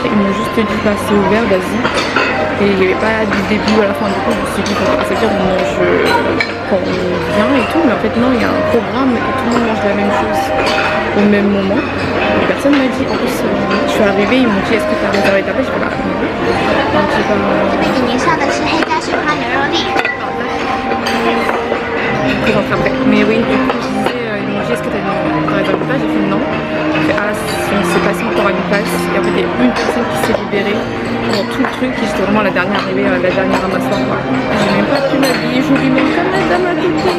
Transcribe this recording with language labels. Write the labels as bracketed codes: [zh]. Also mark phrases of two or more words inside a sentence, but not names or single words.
[fr] Ils m'ont juste dit, bah, c'est ouvert, vas-y. Et il n'y avait pas du début à la fin. Du coup, je me suis dit, ça veut dire qu'on vient et tout, mais en fait non, il y a un programme et tout le monde mange la même chose au même moment. Et personne m'a dit, en plus je suis arrivée, ils m'ont dit est-ce que tu as réservé ta place? Je fais bah non. Donc j'ai pas... [zh] 您上的是黑加雪花牛肉粒。 [fr] Je vous présenterai après. Mais oui, du coup je disais, ils m'ont dit est-ce que tu as réservé ta place? J'ai fait non. J'ai fait ah, on s'est passé encore à une place. Et en fait il y a une personne qui s'est libérée pendant tout le truc. Et j'étais vraiment la dernière arrivée, la dernière à m'asseoir. J'ai même pas pu m'habiller joliment comme la dame a tout dit.